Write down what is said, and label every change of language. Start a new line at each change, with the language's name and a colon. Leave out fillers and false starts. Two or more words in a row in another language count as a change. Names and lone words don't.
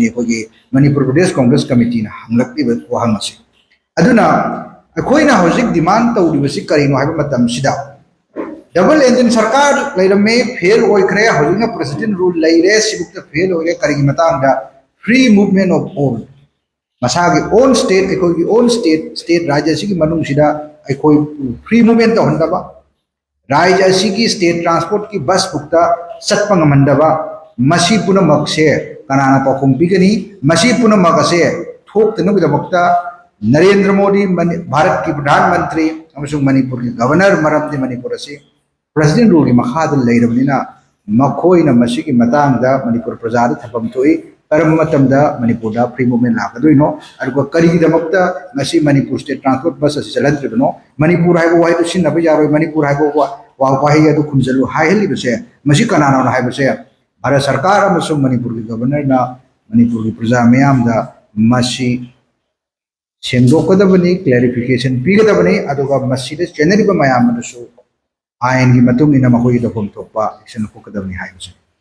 Manipuri: अखोइगी मणिपुर प्रदेश कांग्रेस कमिटी ना हंगलक्तिबा वहांगसि अदुना अखोइना हजिक डिमांड तौरिबसि करिनो हाइबा मतमसिदा
English: double engine
Manipuri: सरकार लेरमे फेल होइखरे हजिकना
English: president rule
Manipuri: लेरे सिबुक्ता फेल होइरे करिगी मतांगदा
English: free movement of all
Manipuri: मसागी ओन स्टेट अखोइगी
English: own state
Manipuri: राज्य सिगी मनुंगसिदा अखोइ
English: free movement
Manipuri: तहनदबा राज्य की
English: state transport
Manipuri: की बस बुकता सत्पंगमंडबा मसी पुनमक्से कनाना पाखों पिगनी मसी पुनमकसे थोक्तनुगदमक्ता नरेंद्र मोदी भारत की प्रधानमंत्री अमसुंग मणिपुर की गवर्नर मरमदि मणिपुर से
English: president rule
Manipuri: की मखाद लेरबनिना मखोइना मसी की मतांगदा मणिपुर प्रजाद थपम थोई करम मतमदा मणिपुर दा
English: free movement
Manipuri: लाकदोइनो अरगो करिगिदमक्ता ngasi
English: Manipur state transport bus
Manipuri: असि चलनत्रिबनो मणिपुर हाइबो वाइदो सिनबा यारोय मणिपुर हाइबो वा वाहि अदु खुमजलु हाइहलिबसे मसी कनाना हाइबसे भारत सरकार अमसुंग मणिपुर की गवर्नर ना मणिपुर की प्रजा मयामदा मसी सेंदोकदबनी क्लैरिफिकेशन पीगदबनी अदुगा मसीदे चेनरिबा मयामदसु आयन की मतुंग इना मखोइ दफम थोपा एक्शन फोकदबनी हाइबसे